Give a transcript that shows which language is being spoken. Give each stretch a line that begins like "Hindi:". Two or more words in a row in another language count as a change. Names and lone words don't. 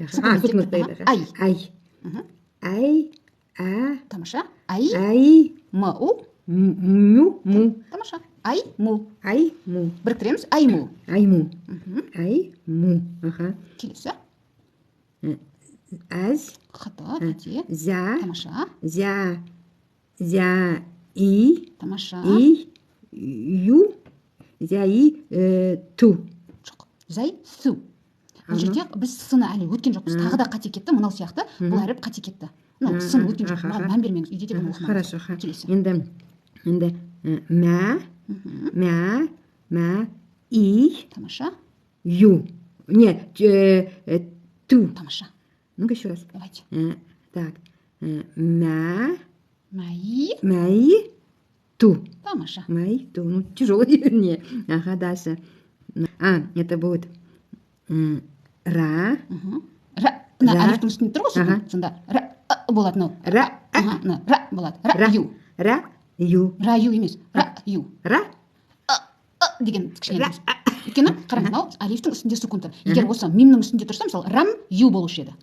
Arabic: Ай. А.
Kazakh: Тамаша. Ай.
Arabic: Ай. Му. Му. Тамаша. Ай, му. Біріктіреміз. Ай, му.
Kazakh: Келесі.
Arabic: Аз.
Kazakh: Қата, қате.
Arabic: За.
Kazakh: Тамаша.
Arabic: За. И.
Kazakh: Тамаша.
Arabic: И. Ю. За. И. Ту. Жоқ. Зай, су.
Kazakh: Бұл жерде біз сыны әлі өткен жоқпыз. Тағы да қате кетті. Мынау сияқты бұл әріп қате кетті. Сын өткен жоқ. Маған мән бермеңіз. Үйде деген оқымаңыз.
Russian: Хорошо.
Kazakh: Келесі. Енді мә, и. Тамаша.
Arabic: Ю. Нет, ту.
Kazakh: Тамаша.
Russian: Ну-ка еще раз. Давайте. Так.
Arabic: Май. Ту.
Kazakh: Тамаша.
Arabic: Май,
Russian: ту. Ну, тяжелый, вернее. Ага, дальше. Это будет ра.
Kazakh: Әлифтің үстінде тұр ғой, сонда ра болады, мынау. Ра болады. Ра, ю. Ра, ю емес. Ра, ю. Деген кішкене. Өйткені қараңыз, мынау әлифтің үстінде сүкун тұр. Егер осы мимнің үстінде тұрса, мысалы, рам, ю болушы еді.